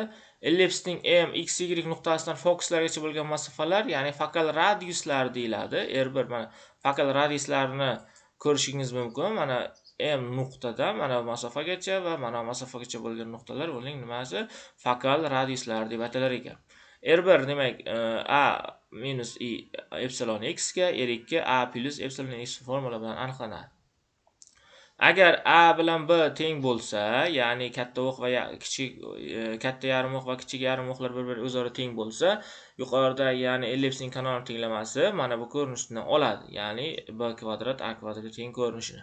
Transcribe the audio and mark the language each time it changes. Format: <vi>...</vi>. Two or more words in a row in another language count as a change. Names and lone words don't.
<uz>Ellipsning m x y nuqtasidan fokuslargacha bo'lgan masofalar, ya'ni fokal radiuslar deyiladi. R1 mana fokal radiuslarini ko'rishingiz mumkin. Mana m nuqtadan mana masofagacha va mana masofagacha bo'lgan nuqtalar uning nimasi? Fokal radiuslar deb atalar ekan. R1 demak a minus i epsilon x ga, R2 a plus epsilon x formula bilan aniqlanadi. Agar a bilan b teng bo'lsa, ya'ni katta o'q va kichik katta yarim o'q va kichik yarim o'qlar bir-biriga o'zaro teng bo'lsa, yuqorida ya'ni ellipsning kanonik tenglamasi mana bu ko'rinishni oladi, ya'ni b kvadrat a kvadratga teng ko'rinishini.</uz>